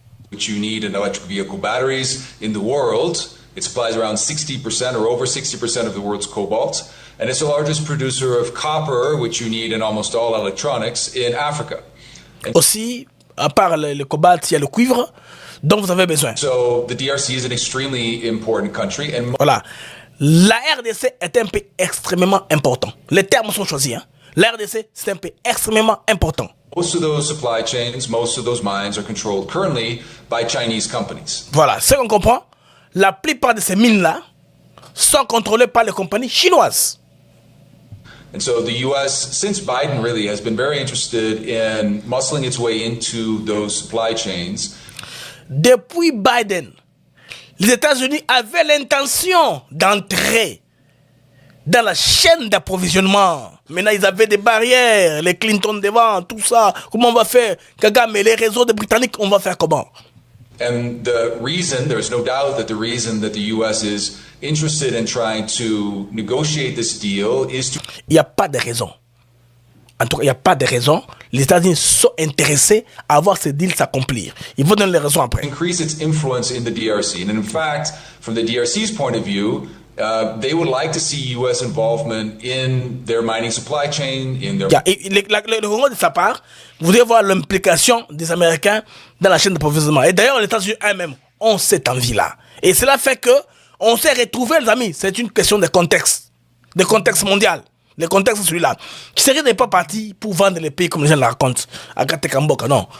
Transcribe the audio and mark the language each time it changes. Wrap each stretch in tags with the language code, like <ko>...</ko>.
<en>Which you need in electric vehicle batteries in the world. It supplies around 60% or over 60% of the world's cobalt. And it's the largest producer of copper, which you need in almost all electronics in Africa.</en> <fr>Aussi, à part le cobalt, il y a le cuivre dont vous avez besoin.</fr> <en>So the DRC is an extremely important country. And voilà.</en> <fr>La RDC est un pays extrêmement important. Les termes sont choisis. Hein. La RDC, c'est un pays extrêmement important.</fr> <en>Most of those supply chains, most of those mines are controlled currently by Chinese companies.</en> <fr>Voilà, ce qu'on comprend, la plupart de ces mines-là sont contrôlées par les compagnies chinoises.</fr> <en>And so the U.S., since Biden really has been very interested in muscling its way into those supply chains.</en> <fr>Depuis Biden, les États-Unis avaient l'intention d'entrer dans la chaîne d'approvisionnement. Maintenant, ils avaient des barrières, les Clinton devant, tout ça. Comment on va faire? Kagame, les réseaux des Britanniques, on va faire comment?</fr> <en>And the reason, there's no doubt that the reason that the U.S. is interested in trying to negotiate this deal is to...</en> <fr>Il n'y a pas de raison. En tout cas, il n'y a pas de raison. Les États-Unis sont intéressés à voir ce deal s'accomplir. Ils vont donner les raisons après.</fr> <en>Increase its influence in the DRC. And in fact, from the DRC's point of view, they would like to see U.S. involvement in their mining supply chain, in their...</en> <fr>Le Congo, de sa part, voudrait voir l'implication des Américains dans la chaîne d'approvisionnement. Et d'ailleurs, les États-Unis eux-mêmes ont cette envie-là. Et cela fait que on s'est retrouvés, les amis. C'est une question de contexte mondial. Le contexte, celui-là. Tshisekedi n'est pas parti pour vendre les pays comme les gens le racontent à Katekamboka, non.</fr>